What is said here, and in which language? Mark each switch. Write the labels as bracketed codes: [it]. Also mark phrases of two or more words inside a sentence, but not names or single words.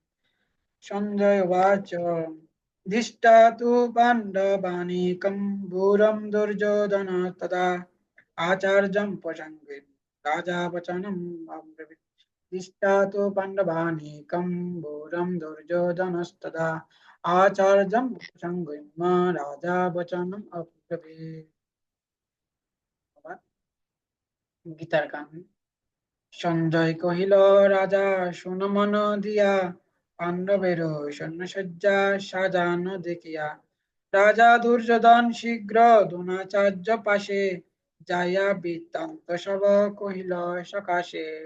[sa] सञ्जय उवाच दृष्टातु पाण्डवानीकं घोरं दुर्योधन तदा आचार्यं प्रसङ्गे राजा वचनम् अब्रवीत्। दृष्टातु पाण्डवानीकं घोरं दुर्योधनस्तदा आचार्यं प्रसङ्गम्य राजा वचनम् अब्रवीत्। [bn] গীতার গান। সঞ্জয় কহিল রাজা শুন মন দিয়া পাণ্ডবের সৈন্যসজ্জা সাজানো দেখিয়া রাজা দুর্যোধন শীঘ্র দ্রোণাচার্য পাশে যাইয়া বৃত্তান্ত সব কহিল সকাশে।